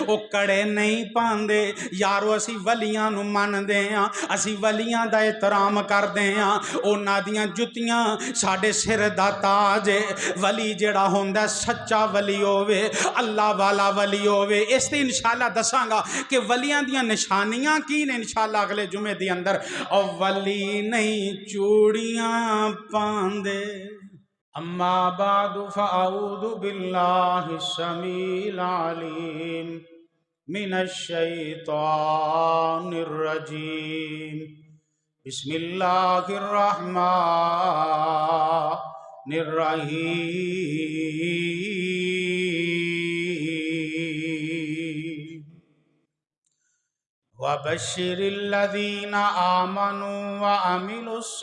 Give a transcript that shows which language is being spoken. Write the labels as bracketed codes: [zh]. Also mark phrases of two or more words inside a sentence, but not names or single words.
[pa] وہ کڑے نہیں پاندے یارو اسی ولیاں نو من دے ہاں اسی ولیاں دا احترام کر دے ہاں انہاں دیاں جتیاں ساڈے سر دا تاج ولی جڑا ہوندا سچا ولی ہووے اللہ والا ولی ہووے اس تے انشاءاللہ دساں گا کہ ولیاں دیاں نشانیاں کی نے انشاءاللہ اگلے جمعے دی اندر او ولی نہیں چوڑیاں پاندے [ar] اما بعد فاعوذ باللہ السمیع العلیم من الشیطان الرجیم بسم اللہ الرحمن الرحیم وبشر الذین آمنوا وعملوا